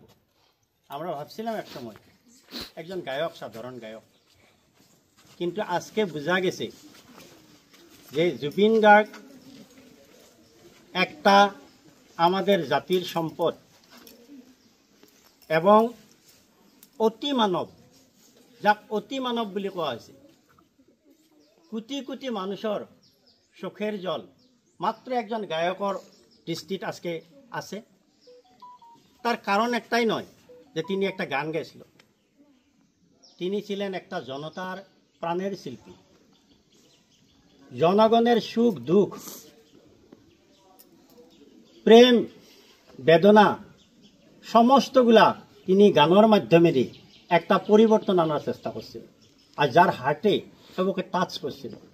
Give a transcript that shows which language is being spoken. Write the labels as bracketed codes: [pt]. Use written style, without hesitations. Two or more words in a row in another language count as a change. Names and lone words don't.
[bn] আমরা ভাবছিলাম এক সময় একজন গায়ক, সাধারণ গায়ক, কিন্তু আজকে বোঝা গেছে যে জুবিন গার্গ একটা আমাদের জাতির সম্পদ এবং অতি মানব, [as] যাক অতি মানব বুলি কোৱা হৈছে। [bn] কোটি কোটি মানুষের চোখের জল মাত্র একজন গায়কের দৃষ্টিত আজকে আছে। তার কারণ একটাই নয় যে তিনি একটা গান গাইছিল, তিনি ছিলেন একটা জনতার প্রাণের শিল্পী। জনগণের সুখ দুঃখ, প্রেম বেদনা সমস্তগুলা তিনি গানের মাধ্যমে দিয়ে একটা পরিবর্তন আনার চেষ্টা করছিল, আর যার হার্টে সবকে টাচ করছিল।